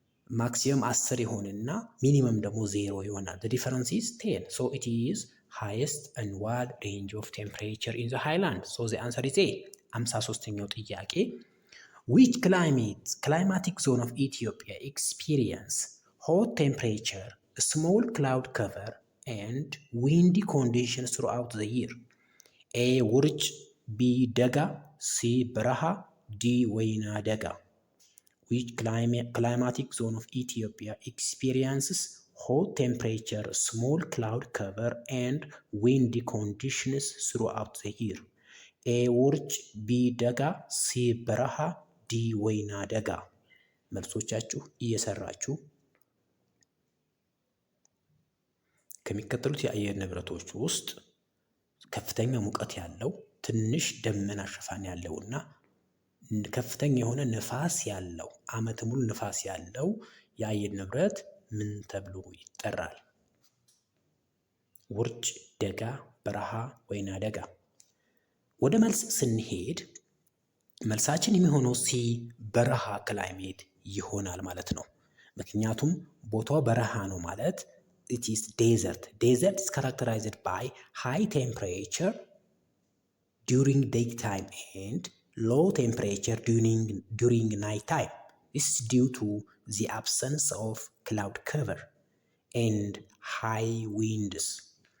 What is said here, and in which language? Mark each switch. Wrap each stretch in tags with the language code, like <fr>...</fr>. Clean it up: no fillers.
<am>ማክሲመም 10 ይሆንና ሚኒመም ደግሞ 0 ይሆናል።</am> <en>the difference is 10 so it is highest annual range of temperature in the highland so the answer is A</en> <am>53ኛው ጥያቄ</am> <en>which climatic zone of Ethiopia experience hot temperature, small cloud cover and windy conditions throughout the year?</en> <am>A ውርጭ፣ B ደጋ፣ C በረሃ፣ D ወይና ደጋ።</am> <en>which climatic zone of Ethiopia experiences hot temperature, small cloud cover and windy conditions throughout the year?</en> <am>A ውርጭ፣ B ደጋ፣ C በረሃ፣ ዲ ወይና ደጋ። መልሶቻችሁ እየሰራችሁ ከሚከተሉት የአየር ንብረቶች ውስጥ ከፍተኛ ሙቀት ያለው፣ ትንሽ ደመና ሽፋን ያለው እና ከፍተኛ የሆነ ንፋስ ያለው ዓመት ሙሉ ንፋስ ያለው የአየር ንብረት ምን ተብሎ ይጠራል? ውርጭ፣ ደጋ፣ በረሃ፣ ወይና ደጋ። ወደ መልስ ስንሄድ መልሳችን የሚሆነው ሲ በረሃ ክላይሜት ይሆናል ማለት ነው። ምክንያቱም ቦታው በረሃ ነው ማለት</am> <en>it is desert. Desert is characterized by high temperature during daytime and low temperature during nighttime. This is due to the absence of cloud cover and high winds.</en>